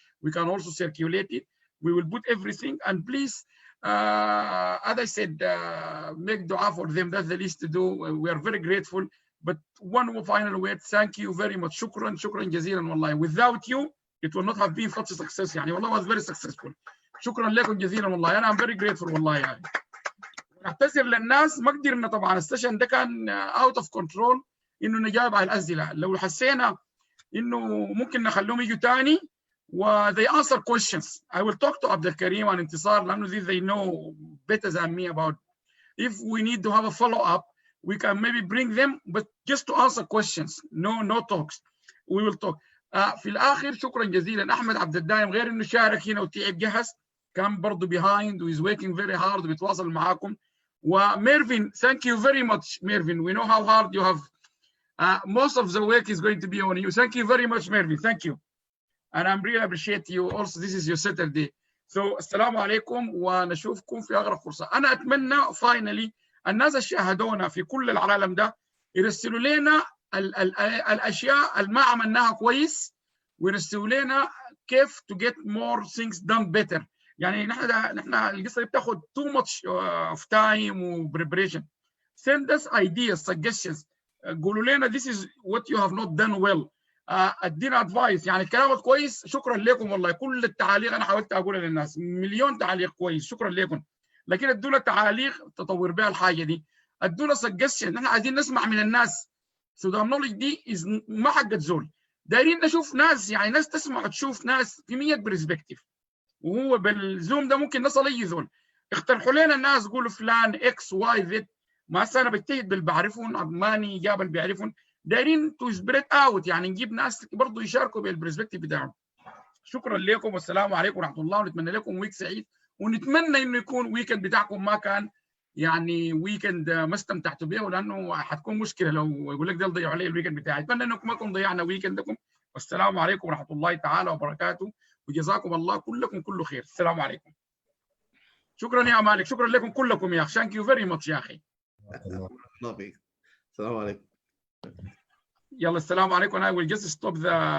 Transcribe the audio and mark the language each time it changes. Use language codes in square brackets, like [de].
[en] We can also circulate it. We will put everything, and please, as I said, make dua for them. That's the least to do. We are very grateful. But one final word, thank you very much. [ar] Shukran jazeelan wallahi. [en] Without you, it will not have been such a success. [ar] يعني والله [en] was very successful. [ar] شكرا لكم جزيلا والله. [en] انا I'm very grateful والله. [ar] يعني نعتذر للناس، ما قدرنا طبعا، السيشن ده كان [en] out of control [ar] انه نجاوب على الاسئله. لو حسينا انه ممكن نخليهم يجوا ثاني و [en] they answer questions. I will talk to Abdel Karim and Intisar لانه they know better than me about if we need to have a follow up, we can maybe bring them, but just to answer questions. No talks. We will talk. [ar] في الاخر شكرا جزيلا احمد عبد الدايم، غير انه شارك هنا وتعب جهز، كان برضه behind و [en] is working very hard [ar] وبيتواصل معاكم. [en] وميرفين, thank you very much Mervin. We know how hard you have. Most of the work is going to be on you. Thank you very much Mervin. Thank you. And I'm really appreciate you also. This is your Saturday. [ar] So السلام عليكم ونشوفكم في أقرب فرصة. أنا أتمنى finally الناس اللي شاهدونا في كل العالم ده يرسلوا لنا الأشياء اللي ما عملناها كويس، ويرسلوا لنا كيف [en] to get more things done better. [ar] يعني نحن القصه دي بتاخذ [en] too much of time [ar] و preparation. [en] Send us ideas, suggestions. [ar] قولوا لنا [en] this is what you have not done well. ادينا advice. [ar] يعني كلامك كويس، شكرا لكم والله. كل التعاليق انا حاولت اقولها للناس، مليون تعليق كويس، شكرا لكم. لكن ادونا تعاليق تطور بها الحاجه دي، ادونا suggestion. نحن عايزين نسمع من الناس. سودان نولج دي ما حقت زول، دايرين نشوف ناس، يعني ناس تسمع وتشوف ناس في 100 برسبكتيف. وهو بالزوم ده ممكن نصل اي زول. اقترحوا لنا الناس، قولوا فلان اكس واي زد. ما انا بجتهد باللي بعرفهم، عماني جاب اللي بيعرفهم، دايرين تو سبريت اوت، يعني نجيب ناس برضه يشاركوا بالبرسبكتيف بتاعهم. شكرا لكم والسلام عليكم ورحمه الله، ونتمنى لكم ويك سعيد، ونتمنى انه يكون ويكند بتاعكم ما كان يعني ويكند ما استمتعتوا به، لانه حتكون مشكله لو يقول لك ده ضيعوا علي الويكند بتاعي. اتمنى انكم ما نكون ضيعنا ويكندكم، والسلام عليكم ورحمه الله تعالى وبركاته، وجزاكم الله كلكم كل خير. السلام عليكم. شكرا يا مالك، شكرا لكم كلكم يا اخي. [en] Thank you very much يا اخي. [ar] السلام عليكم. يلا السلام عليكم. [en] I will just stop the